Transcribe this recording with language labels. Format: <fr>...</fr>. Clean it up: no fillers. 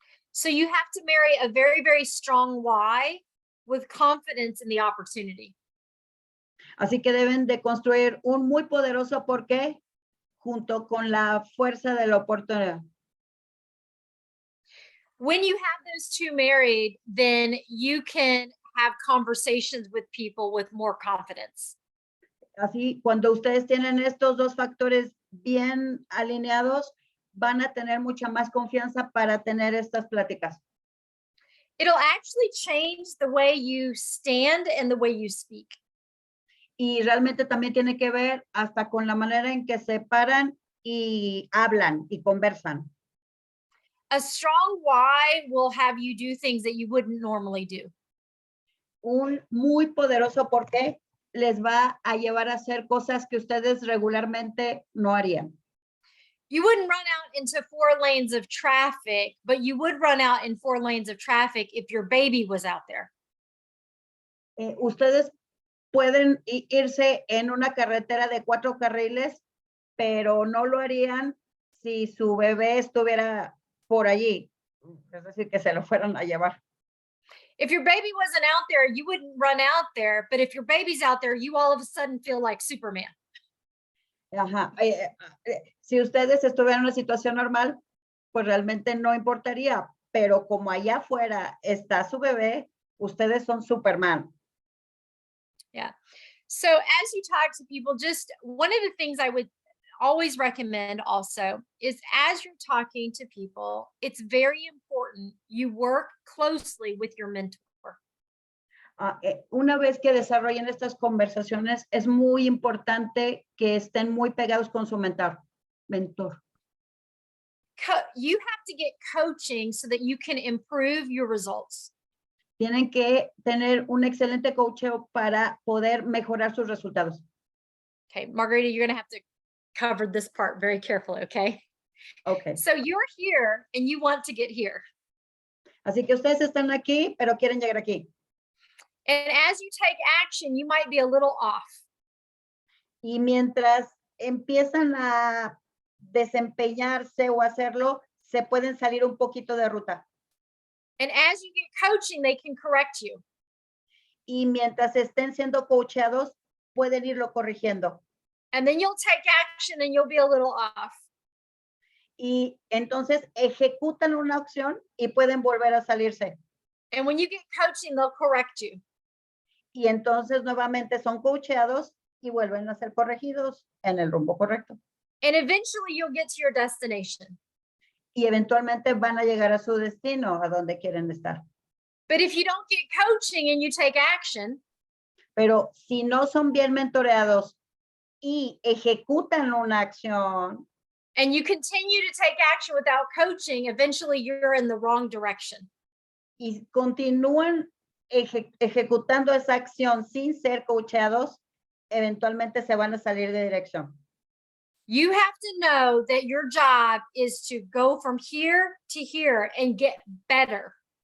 <en>So you have to marry a very, very strong why with confidence in the opportunity.</en> <es>Así que deben de construir un muy poderoso por qué junto con la fuerza de la oportunidad.</es> <en>When you have those two married, then you can have conversations with people with more confidence.</en> <es>Así, cuando ustedes tienen estos dos factores bien alineados, van a tener mucha más confianza para tener estas pláticas.</es> <en>It'll actually change the way you stand and the way you speak.</en> <es>Y realmente también tiene que ver hasta con la manera en que se paran y hablan y conversan.</es> <en>A strong why will have you do things that you wouldn't normally do.</en> <es>Un muy poderoso por qué les va a llevar a hacer cosas que ustedes regularmente no harían.</es> <en>You wouldn't run out into 4 lanes of traffic, but you would run out in 4 lanes of traffic if your baby was out there.</en> <es>Ustedes pueden irse en una carretera de 4 carriles, pero no lo harían si su bebé estuviera por allí. Es decir, que se lo fueran a llevar.</es> <en>If your baby wasn't out there, you wouldn't run out there. But if your baby's out there, you all of a sudden feel like Superman. Ajá.</en> <es>Si ustedes estuvieran en una situación normal, pues realmente no importaría. Pero como allá afuera está su bebé, ustedes son Superman. Yeah.</es> <en>So as you talk to people, just one of the things I would always recommend also is as you're talking to people, it's very important you work closely with your mentor.</en> <es>Una vez que desarrollen estas conversaciones, es muy importante que estén muy pegados con su mentor.</es> <en>You have to get coaching so that you can improve your results.</en> <es>Tienen que tener un excelente coacheo para poder mejorar sus resultados.</es> <en>Okay, Margarita, you're going to have to cover this part very carefully, okay? Okay. So you're here and you want to get here.</en> <es>Así que ustedes están aquí, pero quieren llegar aquí.</es> <en>And as you take action, you might be a little off.</en> <es>Y mientras empiezan a desempeñarse o hacerlo, se pueden salir un poquito de ruta.</es> <en>And as you get coaching, they can correct you.</en> <es>Y mientras estén siendo coacheados, pueden irlo corrigiendo.</es> <en>And then you'll take action and you'll be a little off.</en> <es>Y entonces ejecutan una acción y pueden volver a salirse.</es> <en>And when you get coaching, they'll correct you.</en> <es>Y entonces nuevamente son coacheados y vuelven a ser corregidos en el rumbo correcto.</es> <en>And eventually you'll get to your destination.</en> <es>Y eventualmente van a llegar a su destino, a donde quieren estar.</es> <en>But if you don't get coaching and you take action,</en> <es>pero si no son bien mentoreados y ejecutan una acción,</es> <en>and you continue to take action without coaching, eventually you're in the wrong direction.</en> <es>y continúan ejecutando esa acción sin ser coacheados, eventualmente se van a salir de dirección.</es> <en>You have to know that your job is to go from here to here and get better.</en>